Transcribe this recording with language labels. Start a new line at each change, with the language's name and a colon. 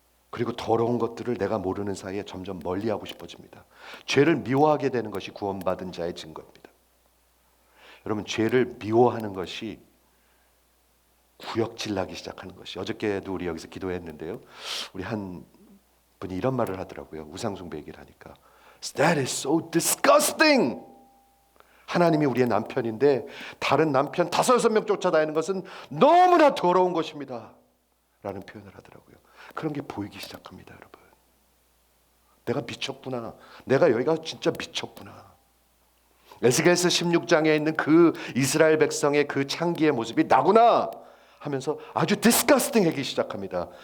Korean: 그리고 더러운 것들을 내가 모르는 사이에 점점 멀리하고 싶어집니다. 죄를 미워하게 되는 것이 구원받은 자의 증거입니다. 여러분 죄를 미워하는 것이 구역질 나기 시작하는 것이, 어저께도 우리 여기서 기도했는데요, 우리 한 분이 이런 말을 하더라고요. 우상숭배 얘기를 하니까
English: That is so disgusting.
Korean: 하나님이 우리의 남편인데 다른 남편 5-6명 쫓아다니는 것은 너무나 더러운 것입니다 라는 표현을 하더라고요. 그런 게 보이기 시작합니다. 여러분 내가 미쳤구나, 내가 여기가 진짜 미쳤구나. 에스겔서 16장에 있는 그 이스라엘 백성의 그 창기의 모습이 나구나 하면서 아주 디스커스팅하기 시작합니다.